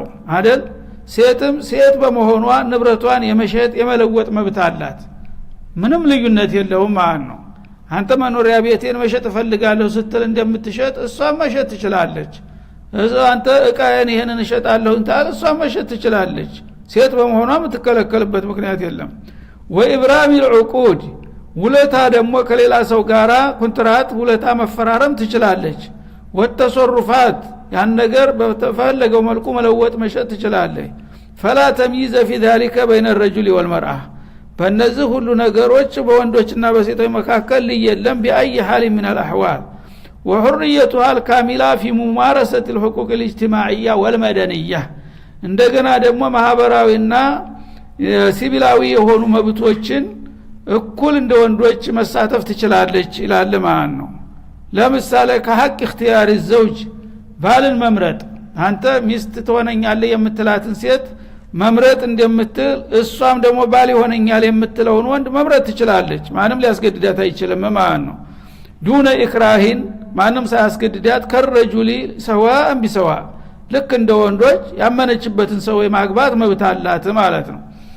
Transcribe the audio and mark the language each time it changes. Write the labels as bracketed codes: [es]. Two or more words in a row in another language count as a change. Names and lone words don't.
[am] አይደል ሴትም ሴት በመሆኗ ንብረቷን የመሸጥ የመለወጥ መብት አላት ምንም ልዩነት የለውም ማለት ነው አንተ መኖሪያ ቤቴን መሸጥ ፈልጋለሁ ስትል እንደምትሸጥ እሷም መሸጥ ትችላለች አንተ እቃዬን ይሄንን እሸጣለሁ እንታል እሷም መሸጥ ትችላለች ሴት በመሆኗ የምትከለከልበት ምክንያት የለም [ar] وإبرام العقود [am] ውለታ ደግሞ ከሌላ ሰው ጋራ ኮንትራት ውለታ መፈራረም ትችላለች ወተሰሩፋት ያን ነገር በተፈለገው መልኩ መለወጥ መሸጥ ትችላለች [ar] فلا تمييز في ذلك بين الرجل والمرأة [am] በእነዚህ ሁሉ ነገሮች በወንዶችና በሴቶች መካከል የለም [ar] بأي حال من الأحوال وحريتها الكاملة في ممارسة الحقوق الاجتماعية والمدنية [am] እንደገና ደግሞ ማህበራዊና ሲቪላዊ የሆኑ መብቶችን እኩል እንደ ወንዶች መሳተፍ ትችላለች ይላል ማለት ነው ለምሳሌ ከሐቅ [ar] اختيار الزوج [am] ባልን መምረጥ አንተ ሚስት ትሆነኛለህ የምትላትን ሴት መምረጥ እንደምትል እሷም ደግሞ ባል ይሆነኛል የምትለውን ወንድ መምረጥ ትችላለች ማንም ሊያስገድዳት አይችልም ማለት ነው [ar] دون إكراه [am] ማንም ሳያስገድዳት [ar] كالرجل سواء بسواء [am] ልክ እንደ ወንዶች ያመነችበትን ሰው የማግባት መብት አላት ማለት ነው